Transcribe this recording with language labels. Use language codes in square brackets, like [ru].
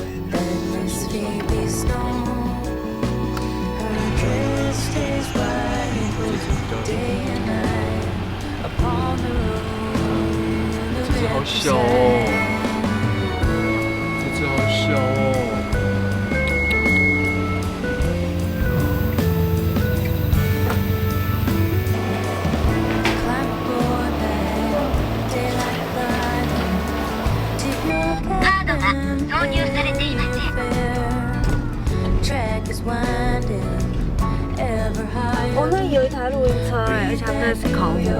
[en] that Miss Phoebe Snow, her dress stays bright day and night upon the road of [zh] 这只好小哦，这只好小哦。 [en] Climb aboard that daylight gliding, tip your cap and fair. Track is winding ever higher. [zh] 哦，那有一台露营车哎，而且它那是烤火。